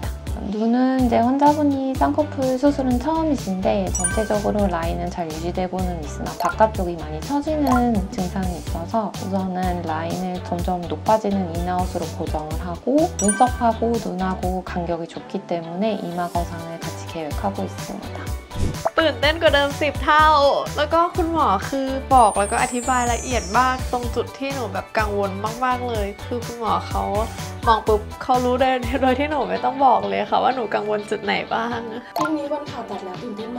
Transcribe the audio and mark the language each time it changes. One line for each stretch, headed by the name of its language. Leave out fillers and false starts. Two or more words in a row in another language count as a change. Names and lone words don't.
Korean: 눈은 이제 환자분이 쌍꺼풀 수술은 처음이신데 전체적으로 라인은 잘 유지되고는 있으나 바깥쪽이 많이 처지는 증상이 있어서 우선은 라인을 점점 높아지는 인아웃으로 고정을 하고 눈썹하고 눈하고 간격이 좁기 때문에 이마 거상을 같이 계획하고 있습니다.
Thai: ตื่นเต้นกว่าเดิม10 เท่าแล้วก็คุณหมอคือบอกแล้วก็อธิบายละเอียดมากตรงจุดที่หนูแบบกังวลมากๆเลยคือคุณหมอเขามองปุ๊บเขารู้ได้โดยที่หนูไม่ต้องบอกเลยค่ะว่าหนูกังวลจุดไหนบ้าง พรุ่งนี้วันผ่าตัดแล้วตื่นเต้นไหม